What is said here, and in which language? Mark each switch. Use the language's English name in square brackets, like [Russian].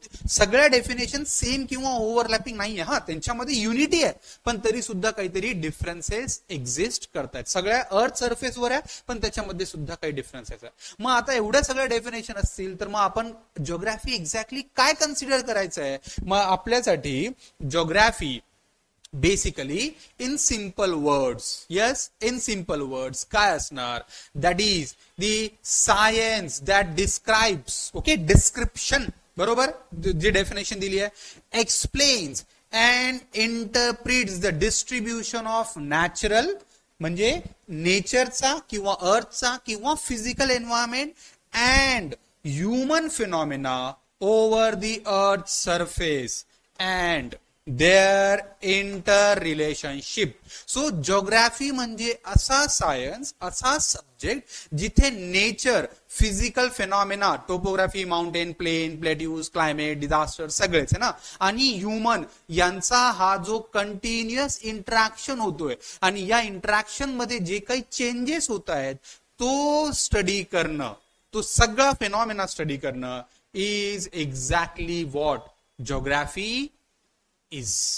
[Marathi] सगळ्या definition same किंवा overlapping नाही आहे, हा त्यांच्यामध्ये युनिटी आहे, पण तरी सुद्धा काहीतरी डिफरन्सेस एक्झिस्ट करतात. सगळ्या अर्थ सरफेसवर आहे पण त्याच्यामध्ये सुद्धा काही डिफरन्सेस आहे. मग आता एवढ्या सगळ्या डेफिनेशन असतील तर मग आपण जिओग्राफी एक्झॅक्टली काय कन्सिडर करायचं आहे? मग आपल्यासाठी geography [English] basically in simple words, [Marathi] yes, in simple words काय असणार? [English] that is the science that describes, okay, description, [Marathi] बरोबर, जी डेफिनेशन दिली आहे, [English] explains and interprets the distribution of natural, [Marathi] म्हणजे नेचरचा किंवा अर्थचा किंवा physical environment [English] and human phenomena over the earth surface and their inter relationship. [Marathi] So geography म्हणजे असा science, असा subject जिथे nature, physical phenomena, topography, mountain, plain, plateaus, climate, disaster सगळेच आहे ना, आणि ह्युमन यांचा हा जो कंटिन्युअस इंटरॅक्शन होतोय आणि या इंटरॅक्शन मध्ये जे काही चेंजेस होत आहेत तो स्टडी करणं, तो सगळा फेनॉमेना स्टडी करणं [English] Is exactly what geography is.